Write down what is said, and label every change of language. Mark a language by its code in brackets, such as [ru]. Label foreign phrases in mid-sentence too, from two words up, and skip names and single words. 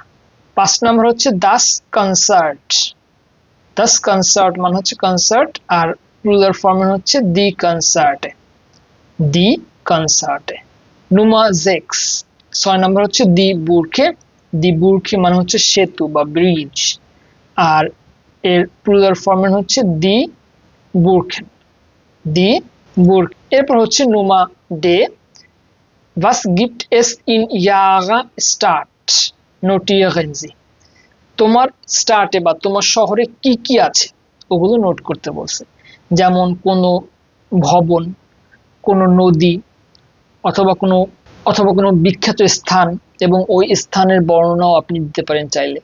[bn] 5 নাম্বার হচ্ছে [de] das Konzert, das Konzert [bn] মানে হচ্ছে কনসার্ট, আর প্লুরাল ফর্মের হচ্ছে [de] die Konzerte, die Konzerte. [bn] নুমা 6, 6 নাম্বার হচ্ছে [de] die Brücke, die Brücke [bn] মানে হচ্ছে সেতু বা ব্রিজ, আর এর প্লুরাল ফর্মের হচ্ছে [de] die Brücken, die Brück. [bn] এরপর হচ্ছে [de] Nummer D, was gibt es in Ihrer Stadt notieren Sie, [bn] তোমার স্টার্টে বা তোমার শহরে কি কি আছে ওগুলো নোট করতে বলছে, যেমন কোনো ভবন, কোনো নদী, অথবা কোনো বিখ্যাত স্থান, এবং ওই স্থানের বর্ণনাও আপনি দিতে পারেন চাইলে।